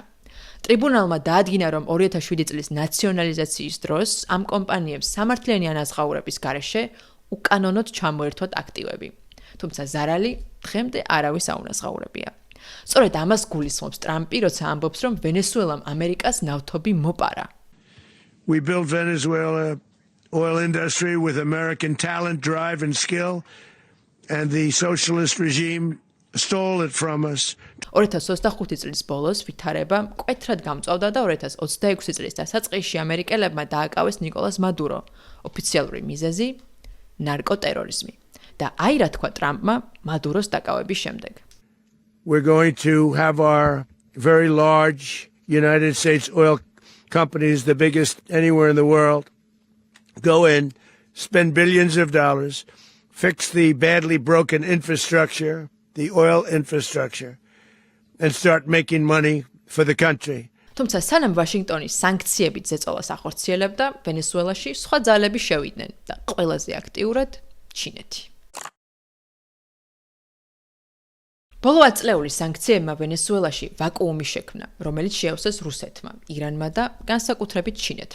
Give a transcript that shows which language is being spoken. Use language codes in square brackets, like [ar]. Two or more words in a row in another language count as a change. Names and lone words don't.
[ka] ტრიბუნალმა დაადგინა, რომ 2007 წლის ნაციონალიზაციის დროს ამ კომპანიებს სამართლიანი ანაზღაურების გარეშე უკანონოდ ჩამოერთვათ აქტივები. თუმცა ზარალი დღემდე არავის აუნაზღაურებია. სწორედ ამას გულისხმობს ტრამპი, როცა ამბობს, რომ ვენესუელამ ამერიკას ნავთობი მოპარა. [en] We built Venezuela oil industry with American talent, drive and skill, and the socialist regime stole it from us. [ka] 2025 წლის ბოლოს ვითარება მკვეთრად გამწვავდა და 2026 წლის დასაწყისში ამერიკელებმა დააკავეს ნიკოლას მადურო, ოფიციალური მიზეზი ნარკოტერორიზმი. და აი რა თქვა ტრამპმა მადუროს დაკავების შემდეგ. [en] We're going to have our very large United States oil companies, the biggest anywhere in the world, go in, spend billions of dollars, fix the badly broken infrastructure, the oil infrastructure, and start making money for the country. [ka] თუმცა სანამ ვაშინგტონის სანქციებით ზეწოლას ახორციელებდა, ვენესუელაში სხვა ძალები შევიდნენ და ყველაზე აქტიურად ჩინეთი. ბოლო ათწლეულის სანქციებმა ვენესუელაში ვაკუუმი შექმნა, რომელიც შეავსეს რუსეთმა, ირანმა და განსაკუთრებით ჩინეთმა.